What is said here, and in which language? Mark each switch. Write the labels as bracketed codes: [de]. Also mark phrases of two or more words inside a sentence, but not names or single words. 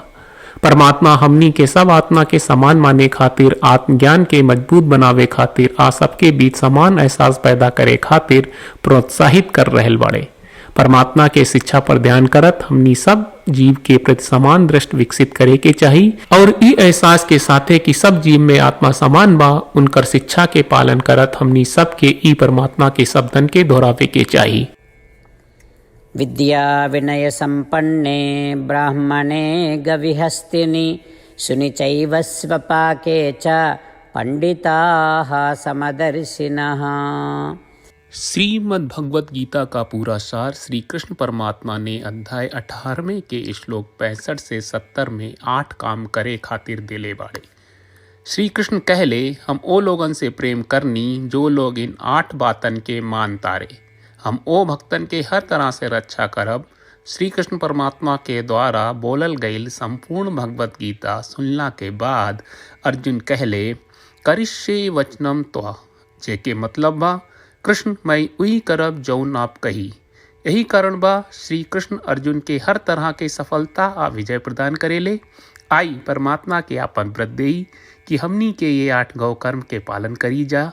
[bho] परमात्मा हमनी के सब आत्मा के समान माने खातिर, आत्मज्ञान के मजबूत बनावे खातिर आ सबके बीच समान एहसास पैदा करे खातिर प्रोत्साहित कर रहल बाड़े। परमात्मा के शिक्षा पर ध्यान करत हमनी सब जीव के प्रति समान दृष्टि विकसित करे के चाहिए और ई एहसास के साथे कि सब जीव में आत्मा समान बा, उनकर शिक्षा के पालन करत हमनी सब के ई परमात्मा के शब्दन के दोहरावे के चाहिए। [sa] विद्या विनय संपन्ने ब्राह्मणे गविहस्तिनि शुनि चैव स्वपाके च पंडिताः समदर्शिनः। [bho] श्रीमद् भगवत गीता का पूरा सार श्री कृष्ण परमात्मा ने अध्याय 18वें के श्लोक 65 से 70 में 8 काम करे खातिर देले बाड़े। श्री कृष्ण कहले, हम ओ लोगन से प्रेम करनी जो लोग इन 8 बातन के मान तारे। हम ओ भक्तन के हर तरह से रक्षा करब। श्री कृष्ण परमात्मा के द्वारा बोलल गईल संपूर्ण भगवत गीता सुनला के बाद अर्जुन कहले, [sa] करिष्ये वचनम त्वा, [bho] जेके मतलब बा, कृष्ण मैं वही करब जौन आप कही। यही कारण बा श्री कृष्ण अर्जुन के हर तरह के सफलता आ विजय प्रदान करेले। आई परमात्मा के आपन व्रत देई कि हमनी के ये 8 गौ कर्म के पालन करी जा।